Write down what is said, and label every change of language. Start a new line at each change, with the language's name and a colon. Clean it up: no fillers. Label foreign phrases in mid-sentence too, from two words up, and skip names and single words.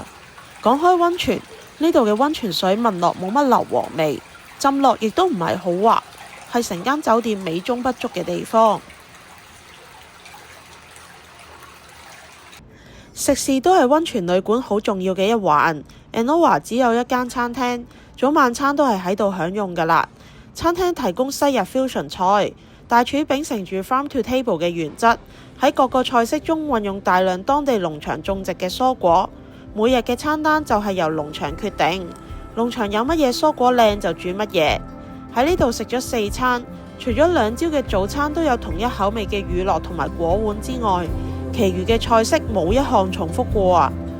Cantonese: 講開溫泉，呢度嘅溫泉水聞落冇乜硫磺味，浸落亦都唔係好滑，係成間酒店美中不足嘅地方。食肆都係溫泉旅館好重要嘅一環。Enowa 只有一間餐廳，早晚餐都係喺度享用㗎啦。餐廳提供西日 fusion 菜，大廚秉承住
English: farm to table
Cantonese: 嘅原則，喺各個菜式中運用大量當地農場種植嘅蔬果。每日嘅餐單就係由農場決定，農場有乜嘢蔬果靚就煮乜嘢。喺呢度食咗4餐，除咗2朝嘅早餐都有同一口味嘅乳酪同埋果碗之外，其餘嘅菜式冇一項重複過啊！